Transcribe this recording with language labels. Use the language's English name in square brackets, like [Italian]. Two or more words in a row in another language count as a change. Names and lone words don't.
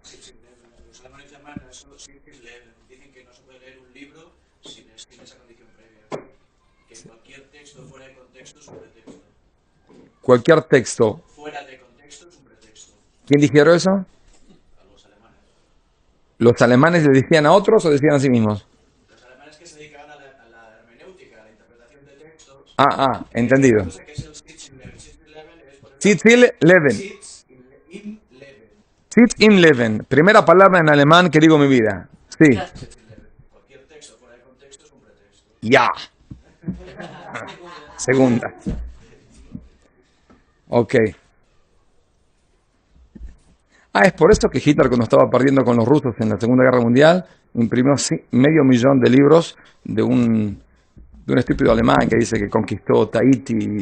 [Spanish] Cualquier texto fuera de contexto es un pretexto. ¿Quién dijeron eso? Los alemanes. ¿Los alemanes le decían a otros o decían a sí mismos? Los alemanes que se dedicaban a la hermenéutica, a la interpretación de textos. Entendido. [German] Sitz-im-Leben. Sitz-im-Leben. [Spanish] Primera palabra en alemán que digo en mi vida. Sí. Cualquier texto fuera de contexto es un pretexto. Ya. Segunda. Ok. Es por eso que Hitler, cuando estaba perdiendo con los rusos en la Segunda Guerra Mundial, imprimió 500.000 de libros de un estúpido alemán que dice que conquistó Tahiti.